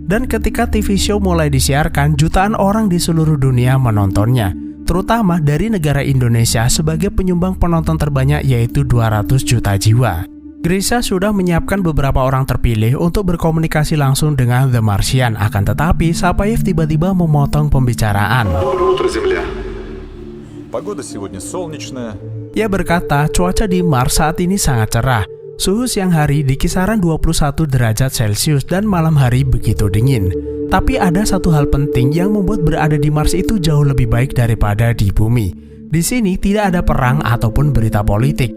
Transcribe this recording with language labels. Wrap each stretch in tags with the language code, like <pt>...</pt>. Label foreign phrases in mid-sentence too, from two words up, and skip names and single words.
<id>Dan ketika</id> <en>TV show</en> <id>mulai disiarkan, jutaan orang di seluruh dunia menontonnya, terutama dari negara Indonesia sebagai penyumbang penonton terbanyak yaitu 200 juta jiwa. Grisha sudah menyiapkan beberapa orang terpilih untuk berkomunikasi langsung dengan The Martian, akan tetapi Sapayev tiba-tiba memotong pembicaraan.</id> <ru>Доброе утро, Земля. Погода сегодня солнечная.</ru> <id>Ia berkata cuaca di Mars saat ini sangat cerah. Suhu siang hari di kisaran 21 derajat Celcius dan malam hari begitu dingin. Tapi ada satu hal penting yang membuat berada di Mars itu jauh lebih baik daripada di bumi. Di sini tidak ada perang ataupun berita politik.</id>